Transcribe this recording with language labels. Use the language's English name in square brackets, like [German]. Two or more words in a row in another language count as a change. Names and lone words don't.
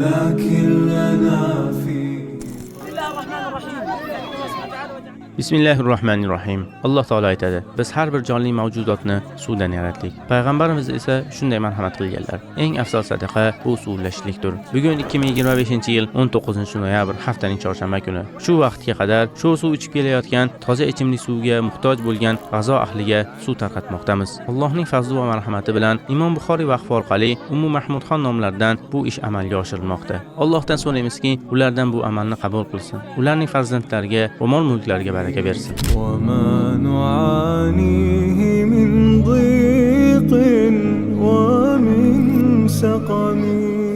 [Arabic] لنا في Bismillahirrohmanirrohim. [Uzbek] Alloh taolo aytadi: Biz har bir jonli mavjudotni suvdan yaratdik. Payg'ambarimiz esa shunday marhamat qilganlar. Eng afzal sadaqa bu suvlashlikdir. Bugun 2025-yil 19-noyabr haftaning chorshanba kuni. Shu vaqtga qadar shu suv ichib kelayotgan toza ichimlik suvga muhtoj bo'lgan g'azo ahliga suv tarqatmoqdamiz. Allohning fazli va marhamati bilan Imom Buxoriy vaqfi orqali Ummu Mahmudxon nomlaridan bu ish amalga oshirilmoqda. Allohdan so'raymizki, ulardan bu amalni qabul qilsin. Ularning farzandlariga va mol-mulklariga baraka bersin. [Arabic] وما نعانيه من ضيق ومن سقم